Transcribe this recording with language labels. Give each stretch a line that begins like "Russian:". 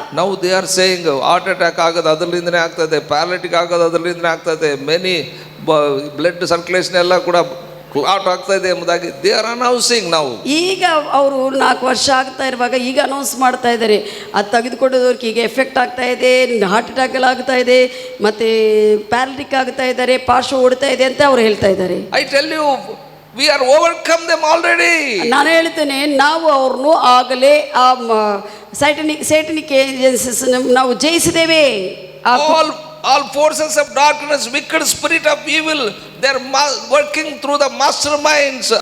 English: Now they are saying heart attack
Kannada: ಆಗೋದು ಅದರಿಂದನೇ ಆಗ್ತದೆ, ಪ್ಯಾರಾಲಿಟಿಕ್ ಆಗೋದು ಅದರಿಂದನೇ ಆಗ್ತದೆ, ಮೆನಿ ಬ್ಲಡ್ ಸರ್ಕ್ಯುಲೇಷನ್ ಎಲ್ಲ ಕೂಡ ಕ್ಲಾಟ್ ಆಗ್ತಾ ಇದೆ ಎಂಬುದಾಗಿ
English: they are announcing
Kannada: ನಾವು. ಈಗ ಅವರು 4 ವರ್ಷ ಆಗ್ತಾ ಇರುವಾಗ ಈಗ ಅನೌನ್ಸ್ ಮಾಡ್ತಾ ಇದ್ದಾರೆ, ಅದು ತೆಗೆದುಕೊಂಡವ್ರಿಗೆ ಈಗ ಎಫೆಕ್ಟ್ ಆಗ್ತಾ ಇದೆ, ಹಾರ್ಟ್ ಅಟ್ಯಾಕ್ ಎಲ್ಲ ಆಗ್ತಾ ಇದೆ, ಮತ್ತೆ ಪ್ಯಾರಾಲಿಟಿಕ್ ಆಗ್ತಾ ಇದ್ದಾರೆ, ಪಾರ್ಶ್ವ ಓಡ್ತಾ ಇದೆ ಅಂತ ಅವ್ರು ಹೇಳ್ತಾ ಇದ್ದಾರೆ.
English: I tell you, we are overcome them already.
Kannada: ನಾನು ಹೇಳ್ತೇನೆ, ನಾವು ಅವ್ರನ್ನು ಆಗಲೇ ಆ ಸೈಟನಿಕ್ ಏಜೆನ್ಸೀಸ್ ನಾವು ಜಯಿಸಿದ್ದೇವೆ.
English: All forces of darkness, wicked spirit of evil, they are working through the masterminds.